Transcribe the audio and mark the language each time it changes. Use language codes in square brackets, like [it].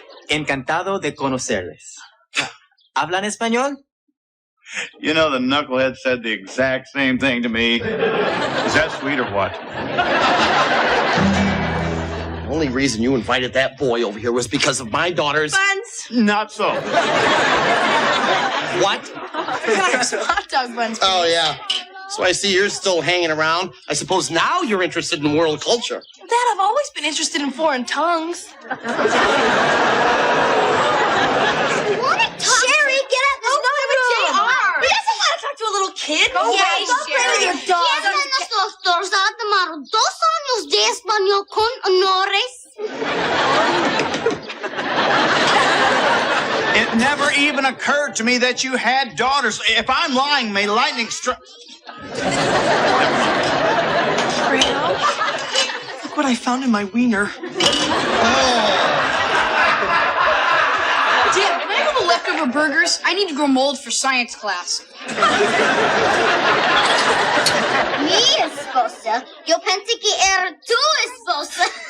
[es] Encantado de conocerles. ¿Hablan español? [en] You know, the knucklehead said the exact same thing to me. Is that sweet or what? The only reason you invited that boy over here was because of my daughter's... Buns. Not so. What? Some hot dog buns. Oh, yeah. So I see you're still hanging around. I suppose now you're interested in world culture. Dad, I've always been interested in foreign tongues. Sherry, get out this JR. He doesn't want to talk to a little kid. Go away, go play with your dog. [es] Los dos ha tomado 2 años de español con honores. [en] It never even occurred to me that you had daughters. If I'm lying, may lightning strike. Look what I found in my wiener. Dad, can I have the leftover burgers? I need to grow mold for science class. [es] Mi esposa. Yo pensé que era tu esposa.